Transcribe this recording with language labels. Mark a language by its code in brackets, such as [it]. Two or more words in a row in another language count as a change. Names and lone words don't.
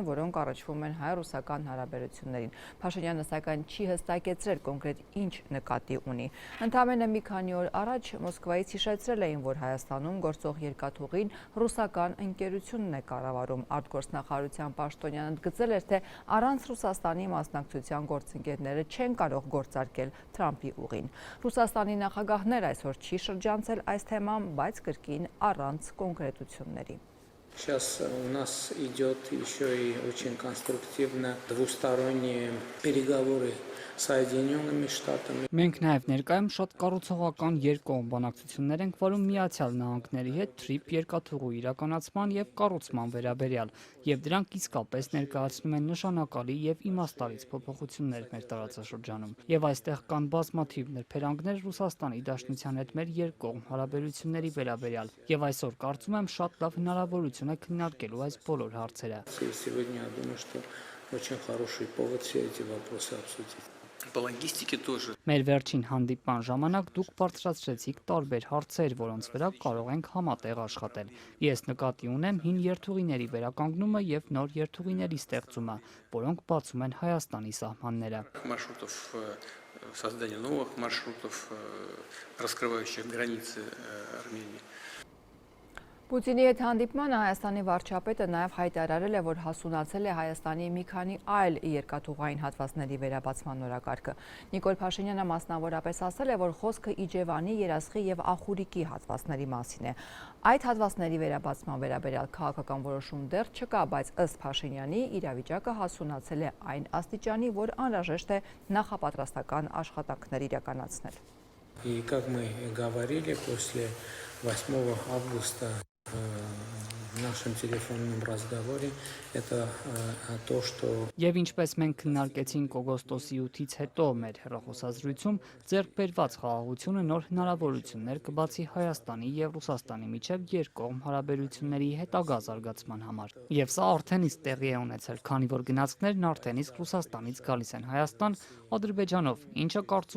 [hy] որոնք առնչվում են հայ-ռուսական հարաբերություններին։ Փաշինյանը սակայն չի հստակեցրել կոնկրետ ինչ նկատի ունի։ Ընդամենը մի քանի օր առաջ Մոսկվայից հիշեցրել էին, որ Հայաստանում գործող երկաթուղին ռուսական ընկերությունն է կառավարում։ Արտգործնախարարության պաշտոնյանը ընդգծել էր, թե առանց Ռուսաստանի մասնակցության գործընկերները չեն կարող գործարկել Թրամփի ուղին։ Ռուսաստանի նախագահներ այսօր չի շրջանցել այս թեման, բայց կրկին առանց կոնկրետությունների։ [ru] Сейчас у нас идет еще и очень конструктивно двусторонние переговоры с Соединенными Штатами. [hy] Մենք նաև ներկայում շատ կառուցողական երկկողմ բանակցություններ ենք վարում Միացյալ Նահանգների հետ թրիփ երկաթուղու իրականացման եւ կառուցման վերաբերյալ, եւ դրանք իսկապես ներկայացնում են նշանակալի եւ իմաստալից փոփոխություններ մեր տարածաշրջանում։ Եվ այստեղ կան բազմաթիվ նրբերանգներ Ռուսաստանի Դաշնության հետ մեր երկկողմ հարաբերությունների վերաբերյալ, եւ այսօր կարծում եմ շատ լավ հնարավորություն է քննարկելու այս բոլոր հարցերը։ [ru] Сегодня я думаю, что очень хороший повод все эти вопросы обсудить. По логистике тоже. [hy] Մեր վերջին հանդիպման ժամանակ դուք բարձրացրեցիք տարբեր հարցեր, որոնց վրա կարող ենք համատեղ աշխատել։ Ես նկատի ունեմ հին երթուղիների վերականգնումը եւ նոր երթուղիների ստեղծումը, որոնք բացում են Հայաստանի սահմանները։ [ru] Маршрутов, создание новых маршрутов, раскрывающих границы Армении. [hy] Պուտինի հետ հանդիպմանը Հայաստանի վարչապետը նաև հայտարարել է, որ հասունացել է Հայաստանի մի քանի այլ երկաթուղային հատվածների վերաբացման օրակարգը։ Նիկոլ Փաշինյանը մասնավորապես ասել է, որ խոսքը Իջևանի, Երասխի եւ Ախուրիկի հատվածների մասին է։ Այդ հատվածների վերաբացման վերաբերյալ քաղաքական որոշում դեռ չկա, բայց ըստ Փաշինյանի իրավիճակը հասունացել է այն աստիճանի, որ անհրաժեշտ է նախապատրաստական աշխատանքներ իրականացնել։ [ru] И как мы говорили, после 8 августа в нашем телефонном разговоре, это то, что... [hy] Եվ ինչպես մենք քննարկեցինք օգոստոսի 8-ից հետո մեր հեռախոսազրույցում, ձեռք բերված խաղաղությունը նոր հնարավորություններ կբացի Հայաստանի եւ Ռուսաստանի միջև երկկողմ հարաբերությունների հետագա զարգացման համար։ Եվ սա արդեն իսկ տեղի է ունեցել, քանի որ գնացքներն արդեն իսկ Ռուսաստանից գալիս են Հայաստան Ադրբեջանով, ինչը կարծում